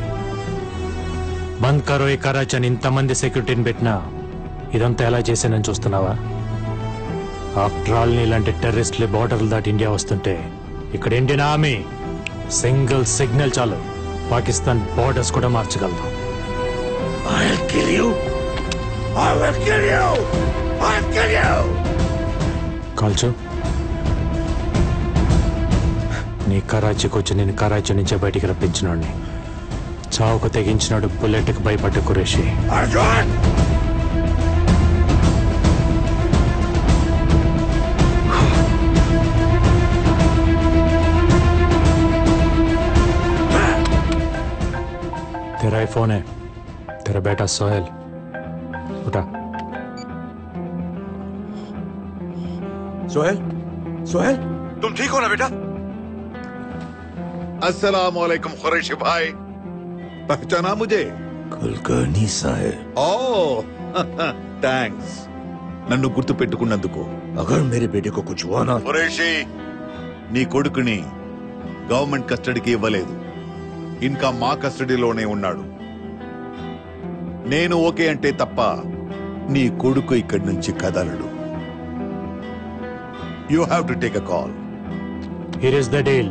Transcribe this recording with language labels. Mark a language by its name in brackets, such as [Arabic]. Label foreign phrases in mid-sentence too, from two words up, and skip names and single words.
[Hindi] बंद करो [Telugu] ఈ కరాచీ అని ఇంతమంది సెక్యూరిటీని పెట్టినా ఇదంతా ఎలా చేశానని చూస్తున్నావా? [English] after all [Telugu] నీలాంటి టెర్రరిస్టులు బార్డర్లు దాటి ఇండియా వస్తుంటే ఇక్కడ [English] Indian Army single signal [Telugu] చాలు పాకిస్తాన్ బార్డర్స్ కూడా మార్చగలదు. [English] I'll kill you I will kill you I'll kill you [Telugu] కాల్చు. నీ కరాచీకి వచ్చి నేను కరాచీ నుంచే బయటికి రప్పించినోడిని. చావుకు తెగించినాడు బుల్లెట్కి భయపడ్డ కురేషి. [Hindi] अर्जुन तेरा ही फोन है, तेरा बेटा सोहेल उठा. सोहेल सोहेल तुम ठीक हो ना बेटा अस्सलाम वालेकुम कुरैशी भाई, पहचाना मुझे? कुलकर्णी साहब [Telugu] ఓ థ్యాంక్స్ నన్ను గుర్తు పెట్టుకున్నందుకు. [Hindi] अगर मेरे बेटे को कुछ हुआ ना [Telugu] కురేషి నీ కొడుకుని [English] government custody [Telugu] ఇవ్వలేదు, ఇంకా మా కస్టడీలోనే ఉన్నాడు. నేను ఓకే అంటే తప్ప నీ కొడుకు ఇక్కడి నుంచి కదలడు. [English] you have to take a call. here is the deal.